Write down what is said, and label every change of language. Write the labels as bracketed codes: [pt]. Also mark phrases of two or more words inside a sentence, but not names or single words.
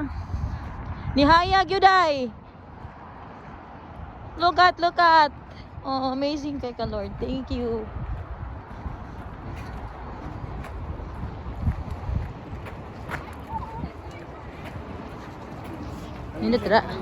[ceb] Nihayag yun, [en] day. Look at, look at. [ceb] Oh, amazing kay ka, [en] Lord. Thank you. [ceb] Nindot ra.